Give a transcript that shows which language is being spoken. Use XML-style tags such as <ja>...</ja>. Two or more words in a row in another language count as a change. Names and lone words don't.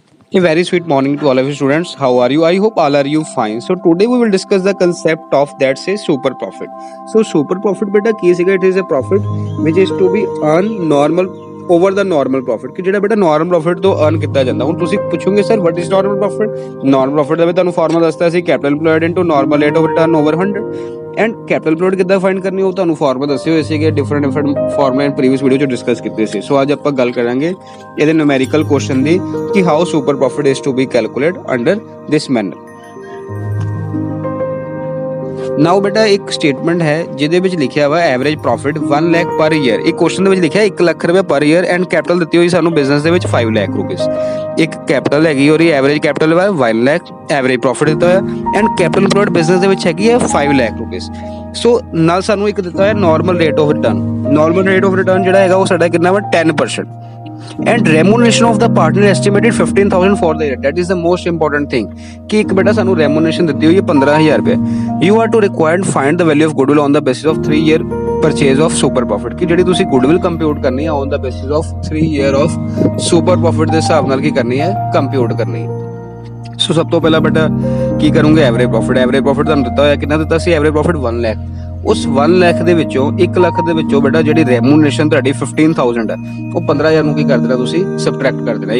<en>A very sweet morning to all of you students. How are you? I hope all are you fine. So today we will discuss the concept of that say super profit. So super profit beta</en> <pa>ਕੀ ਸੀਗਾ?</pa> <en>It is a profit which is to be earn normal over the normal profit</en> <pa>ਕਿ ਜਿਹੜਾ ਬੇਟਾ</pa> <en>normal profit ਤੋਂ earn</en> <pa>ਕੀਤਾ ਜਾਂਦਾ। ਹੁਣ ਤੁਸੀਂ ਪੁੱਛੋਗੇ ਸਰ</pa> <en>what is normal profit? Normal profit</en> <pa>ਦਾ ਮੈਂ ਤੁਹਾਨੂੰ ਫਾਰਮੂਲਾ ਦੱਸਤਾ ਸੀ</pa> <en>capital employed into normal rate of return over 100 and capital employed</en> <pa>ਕਿੱਦਾਂ ਫਾਈਂਡ ਕਰਨੀ ਉਹ ਤੁਹਾਨੂੰ ਫਾਰਮੂਲਾ ਦੱਸੇ ਹੋਏ ਸੀਗੇ</pa> <en>different formula in previous video</en> <pa>'ਚ ਡਿਸਕਸ ਕੀਤੇ ਸੀ। ਸੋ ਅੱਜ ਆਪਾਂ ਗੱਲ ਕਰਾਂਗੇ ਇਹਦੇ</pa> <en>numerical question</en> <pa>ਦੀ ਕਿ</pa> <en>how super profit is to be calculate under this manner.</en> <pa>ਨਾਓ ਬੇਟਾ ਇੱਕ ਸਟੇਟਮੈਂਟ ਹੈ ਜਿਹਦੇ ਵਿੱਚ ਲਿਖਿਆ ਵਾ</pa> <en>average profit</en> <pa>1 ਲੱਖ</pa> <en>per year.</en> <pa>ਇੱਕ ਕੁਐਸਚਨ ਦੇ ਵਿੱਚ ਲਿਖਿਆ 1 ਲੱਖ ਰੁਪਏ</pa> <en>per year and capital</en> <pa>ਦਿੱਤੀ ਹੋਈ ਸਾਨੂੰ ਬਿਜ਼ਨਸ ਦੇ ਵਿੱਚ 5 ਲੱਖ ਰੁਪੀਸ। ਇੱਕ ਕੈਪੀਟਲ ਹੈਗੀ</pa> <en>or average capital</en> <pa>ਵਾ 1 ਲੱਖ</pa> <en>average profit</en> <pa>ਦਿੱਤਾ ਹੋਇਆ</pa> <en>and capital employed</en> <pa>ਬਿਜ਼ਨਸ ਦੇ ਵਿੱਚ ਹੈਗੀ ਹੈ 5 ਲੱਖ ਰੁਪੀਸ। ਸੋ ਨਾਲ ਸਾਨੂੰ ਇੱਕ ਦਿੱਤਾ ਹੈ</pa> <en>normal rate of return. normal rate of return</en> <pa>ਜਿਹੜਾ ਹੈਗਾ ਉਹ ਸਾਡਾ ਕਿੰਨਾ ਵਾ</pa> <en>10% and remuneration of the partner estimated 15,000 for the year. That is the most important thing</en> <pa>ਕਿ ਇੱਕ ਬੇਟਾ ਸਾਨੂੰ remuneration ਦਿੱਤੀ ਹੋਈ ਹੈ 15,000 ਰੁਪਏ।</pa> <en>You are to required find the value of goodwill on the basis of 3 year purchase of super profit</en> <pa>ਕਿ ਜਿਹੜੀ ਤੁਸੀਂ</pa> <en>goodwill compute</en> <pa>ਕਰਨੀ ਹੈ</pa> <en>on the basis of 3 year of super profit</en> <pa>ਦੇ ਹਿਸਾਬ ਨਾਲ ਕੀ ਕਰਨੀ ਹੈ</pa> <en>compute</en> <pa>ਕਰਨੀ ਹੈ। ਸੋ ਸਭ ਤੋਂ ਪਹਿਲਾਂ ਬੇਟਾ ਕੀ ਕਰੂੰਗੇ</pa> <en>average profit. average profit</en> <pa>ਤੁਹਾਨੂੰ ਦਿੱਤਾ ਹੋਇਆ ਕਿੰਨਾ ਦਿੱਤਾ ਸੀ</pa> <en>average profit</en> <pa>1 ਲੱਖ। ਉਸ 1 ਲੱਖ ਦੇ ਵਿੱਚੋਂ 1 ਲੱਖ ਦੇ ਵਿੱਚੋਂ ਬੇਟਾ ਜਿਹੜੀ ਰੈਮੂਨੇਸ਼ਨ ਤੁਹਾਡੀ 15,000 ਹੈ ਉਹ 15,000 ਨੂੰ ਕੀ ਕਰ ਦੇਣਾ ਤੁਸੀਂ ਸਬਟਰੈਕਟ ਕਰ ਦੇਣਾ।</pa>